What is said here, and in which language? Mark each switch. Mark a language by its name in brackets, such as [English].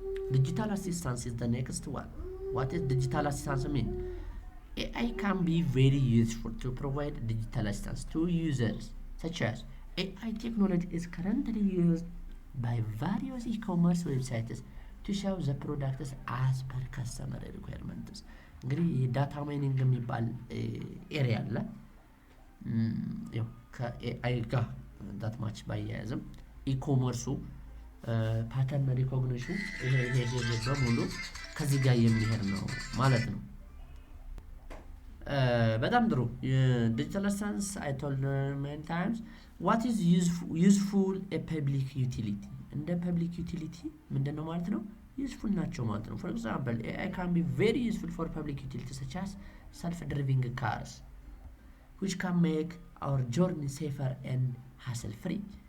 [English] Digital assistance is the next one. What is digital assistance mean? AI can be very useful to provide digital assistance to users, such as AI technology is currently used by various e-commerce websites to show the products as per customer requirements. [Amharic] እንግዲህ ዳታ ማይኒንግ የሚባል ኤሪያ አለ። ያው ከኤአይ ጋር ዳት ማች ባያያዝም ኢኮመርሱ ፓተርን ሪኮግኒሽን ይሄ በሙሉ ከዚህ ጋር የሚሄድ ነው ማለት ነው። በጣም ጥሩ። ዲጂታል አሲስታንስ [English] I told many times what is useful a public utility። [Amharic] እንደ ፐብሊክ ዩቲሊቲ ምንድነው ማለት ነው? ዩዝፉል ናቸው ማለት ነው። [English] for example, AI can be very useful for public utilities such as self-driving cars, which can make our journey safer and hassle-free.